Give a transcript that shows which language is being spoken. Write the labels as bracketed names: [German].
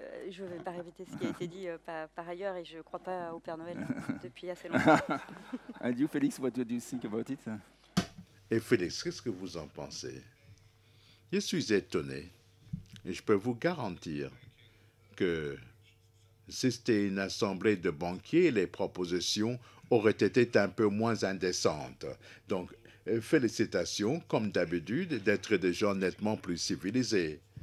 [French] Je ne vais pas répéter ce qui a été dit par ailleurs et je ne crois pas au Père Noël depuis assez longtemps. [English] And you, Félix, what do you think about it? [French] Et Félix, qu'est-ce que vous en pensez? Je suis étonné et je peux vous garantir que si c'était une assemblée de banquiers, les propositions auraient été un peu moins indécentes. Donc, félicitations, comme d'habitude, d'être des gens nettement plus civilisés.